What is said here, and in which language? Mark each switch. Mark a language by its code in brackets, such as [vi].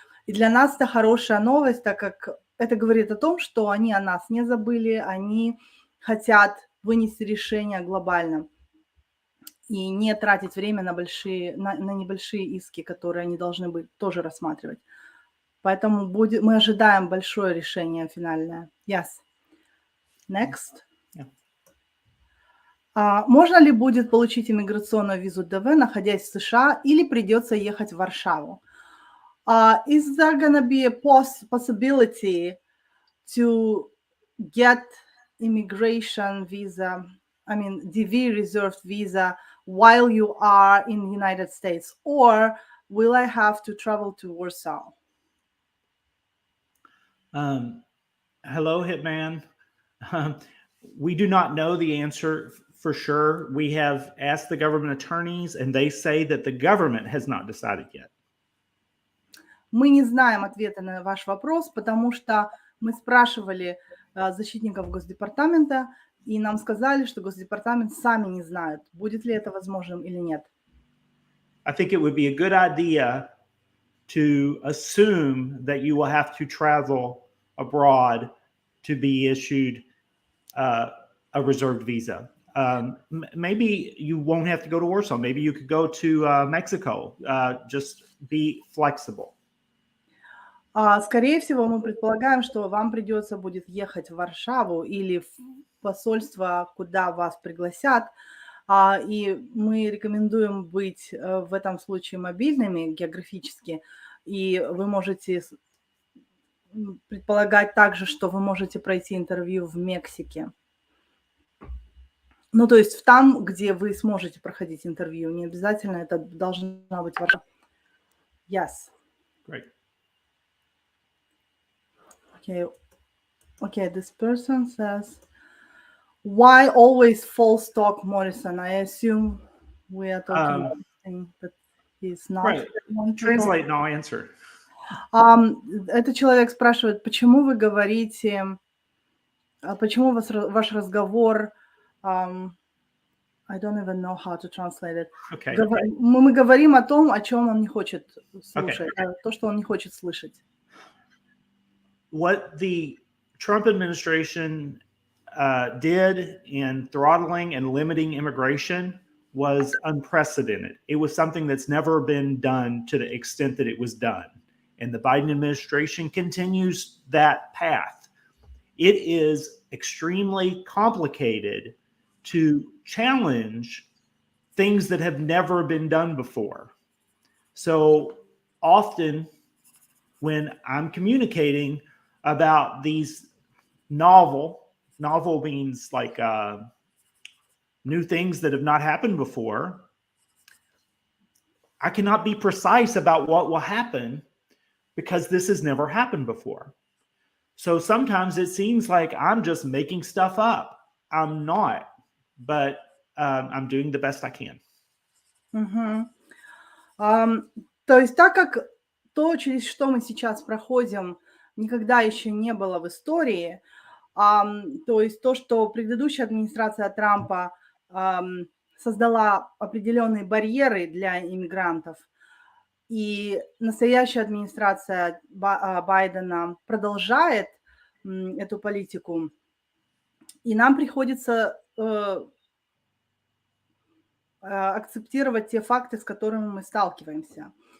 [ru] И для нас это хорошая новость, так как это говорит о том, что они о нас не забыли, они хотят вынести решение глобально и не тратить время на небольшие иски, которые они должны быть тоже рассматривать. Поэтому мы ожидаем большое решение финальное. [en] Yes. Next. [ru] Можно ли будет получить иммиграционную визу ДВ, находясь в США, или придется ехать в Варшаву? [en] Is there going to be a possibility to get immigration visa, I mean DV reserved visa, while you are in the United States, or will I have to travel to Warsaw? Hello, Hitman. We do not know the answer for sure. We have asked the government attorneys, and they say that the government has not decided yet. [ru] Мы не знаем ответа на ваш вопрос, потому что мы спрашивали защитников Госдепартамента, и нам сказали, что Госдепартамент сами не знают, будет ли это возможным или нет. [en] I think it would be a good idea to assume that you will have to travel abroad to be issued a reserved visa. Maybe you won't have to go to Warsaw. Maybe you could go to Mexico. Just be flexible. [ru] Скорее всего, мы предполагаем, что вам придется будет ехать в Варшаву или в посольство, куда вас пригласят. И мы рекомендуем быть в этом случае мобильными географически. И вы можете предполагать также, что вы можете пройти интервью в Мексике. Ну, то есть там, где вы сможете проходить интервью, не обязательно это должна быть ваша... [en] Yes. Great. Okay, this person says, why always false talk, Morrison? I assume we are talking about something that he's not. Right. Translate and I'll answer. [ru] Этот человек спрашивает, почему вы говорите, почему ваш разговор, [en] I don't even know how to translate it. Okay. [ru] Мы говорим о том, о чем он не хочет слушать, то, что он не хочет слышать. [en] What the Trump administration did in throttling and limiting immigration was unprecedented. It was something that's never been done to the extent that it was done. And the Biden administration continues that path. It is extremely complicated to challenge things that have never been done before. So often when I'm communicating about these novel means like new things that have not happened before, I cannot be precise about what will happen because this has never happened before. So sometimes it seems like I'm just making stuff up. I'm not, but I'm doing the best I can. [ru] То есть так как то, через что мы сейчас проходим, никогда еще не было в истории, то есть то, что предыдущая администрация Трампа создала определенные барьеры для иммигрантов, и настоящая администрация Байдена продолжает эту политику, и нам приходится акцептировать те факты, с которыми мы сталкиваемся.